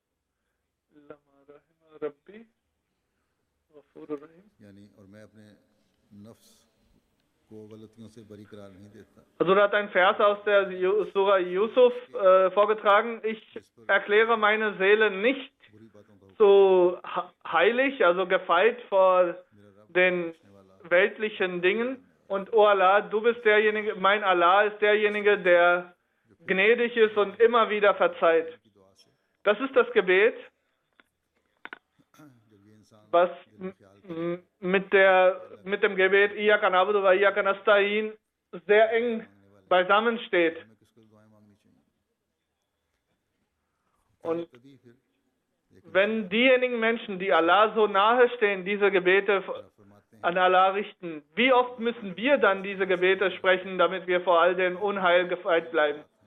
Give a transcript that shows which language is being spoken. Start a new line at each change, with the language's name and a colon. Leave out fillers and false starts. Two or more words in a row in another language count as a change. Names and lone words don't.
German: Also da hat ein Vers aus der Surah Yusuf vorgetragen: Ich erkläre meine Seele nicht so heilig, also gefeit vor den weltlichen Dingen. Und O Allah, du bist derjenige, mein Allah ist derjenige, der gnädig ist und immer wieder verzeiht. Das ist das Gebet, was mit dem Gebet
Arabic: إياك نعبد وإياك نستعين
German: sehr eng beisammen steht. Und wenn diejenigen Menschen, die Allah so nahe stehen, diese Gebete an Allah richten, wie oft müssen wir dann diese Gebete sprechen, damit wir vor all dem Unheil gefeit bleiben?